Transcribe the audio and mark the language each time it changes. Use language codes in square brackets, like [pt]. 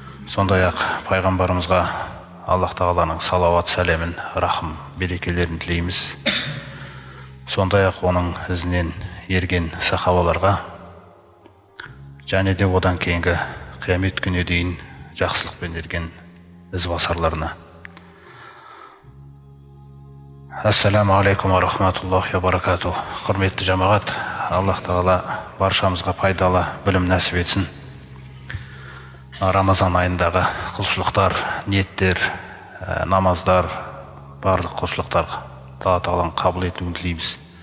[kk] Сондай-ақ пайғамбарымызға Аллах Тағаланың салауат сәлемін, рахым, берекелерін тілейміз. Сондай-ақ оның ізінен ерген сахабаларға және де одан кейінгі қиямет күніне дейін жақсылықпен ерген ізбасарларына. [ar] Ассаламу алейкум ва рахматуллахи ва баракату. [kk] Құрметті жамағат, Аллах Тағала баршамызға пайдалы білім нәсіп етсін. Рамазан айындағы құлшылықтар, ниеттер, намаздар, барлық құлшылықтарға Алла Тағаланың қабыл етуін тілейміз.